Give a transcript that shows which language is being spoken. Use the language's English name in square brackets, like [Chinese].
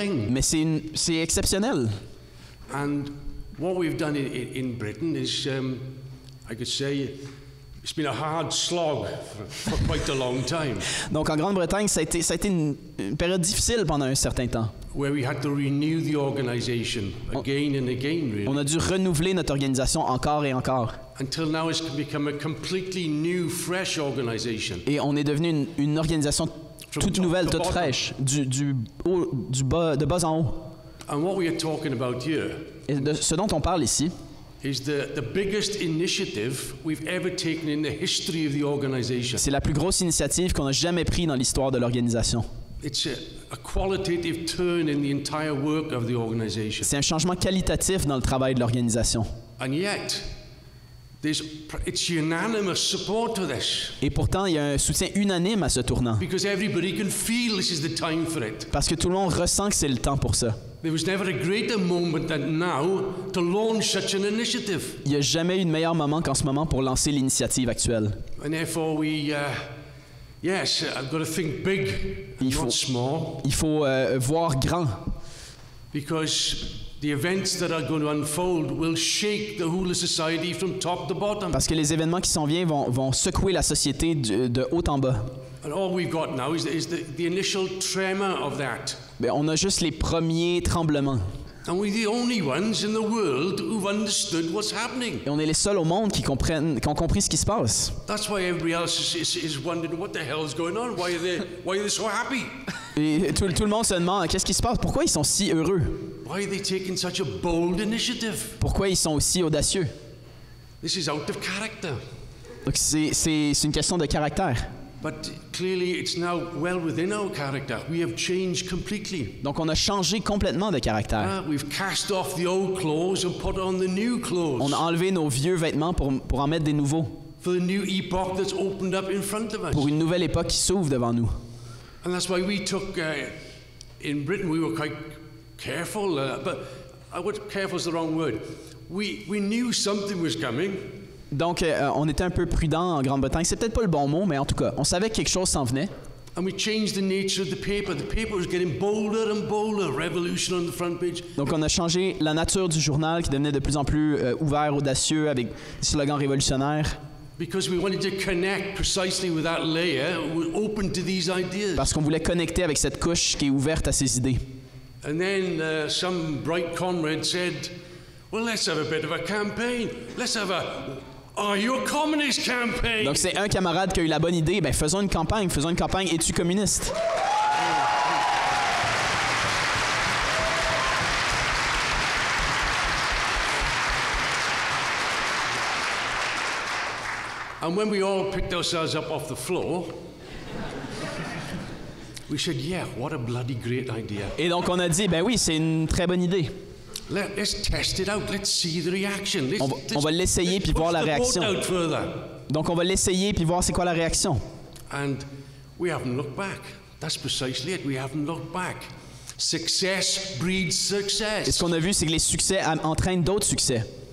[French] Mais c'est exceptionnel. [English] And what we've done in Britain is, I could say, it's been a hard slog for quite a long time. [French] Donc en Grande-Bretagne, ça a été une période difficile pendant un certain temps. [English] Where we had to renew the organization again and again, really. [French] On a dû renouveler notre organisation encore et encore. [English] Until now it's become a completely new, fresh organization. [French] Et on est devenu une organisation toute nouvelle, toute fraîche, de bas en haut. [English] And what we are talking about here, [French] et ce dont on parle ici, [English] is the biggest initiative we've ever taken in the history of the organization. [French] C'est la plus grosse initiative qu'on a jamais prise dans l'histoire de l'organisation. [English] It's a qualitative turn in the entire work of the organization. [French] C'est un changement qualitatif dans le travail de l'organisation. [English] And yet, it's unanimous support to this. [French] Et pourtant, il y a un soutien unanime à ce tournant. [English] Because everybody can feel this is the time for it. [French] Parce que tout le monde ressent que c'est le temps pour ça. [English] There was never a greater moment than now to launch such an initiative. [French] Il n'y a jamais eu de meilleur moment qu'en ce moment pour lancer l'initiative actuelle. [English] And therefore yes, I've got to think big, not small. [French] Il faut voir grand. [English] Because the events that are going to unfold will shake the whole of society from top to bottom. [French] Parce que les événements qui s'en viennent vont secouer la société de haut en bas. [English] And all we've got now is the initial tremor of that. [French] Ben, on a juste les premiers tremblements. [English] And we're the only ones in the world who've understood what's happening. [French] Et on est les seuls au monde qui ont compris ce qui se passe. [English] That's why everybody else is wondering what the hell is going on. Why are they so happy? [French] Et tout le monde se demande qu'est-ce qui se passe. Pourquoi ils sont si heureux? [English] Why are they taking such a bold initiative? [French] Pourquoi ils sont aussi audacieux? [English] This is out of character. [French] Donc c'est une question de caractère. [English] But clearly it's now well within our character. We have changed completely. [French] Donc on a changé complètement de caractère. [English] We've cast off the old clothes and put on the new clothes. [French] On a enlevé nos vieux vêtements pour en mettre des nouveaux. [English] For the new epoch that's opened up in front of us. [French] Pour une nouvelle époque qui s'ouvre devant nous. [English] And that's why we took in Britain we were quite careful, but careful is the wrong word. We knew something was coming. [French] Donc, on était un peu prudent en Grande-Bretagne. C'est peut-être pas le bon mot, mais en tout cas, on savait que quelque chose s'en venait. [English] And we changed the nature of the paper. The paper was getting bolder and bolder. Revolution on the front page. [French] Donc, on a changé la nature du journal qui devenait de plus en plus ouvert, audacieux, avec des slogans révolutionnaires. [English] Because we wanted to connect precisely with that layer, open to these ideas. [French] Parce qu'on voulait connecter avec cette couche qui est ouverte à ces idées. [English] And then some bright comrade said, well, let's have a bit of a campaign. Let's have a Are you a communist campaign? [French] Donc c'est un camarade qui a eu la bonne idée, ben faisons une campagne, es-tu communiste? [English] And when we all picked ourselves up off the floor, we said, yeah, what a bloody great idea. [French] Et donc on a dit, ben oui, c'est une très bonne idée. [English] Let's test it out. Let's see the reaction. [French] On va l'essayer puis voir la réaction. Donc on va l'essayer puis voir c'est quoi la réaction. [English] And we haven't looked back. That's precisely it. We haven't looked back. Success breeds success. [French] Et ce qu'on a vu, c'est que les succès entraînent d'autres succès.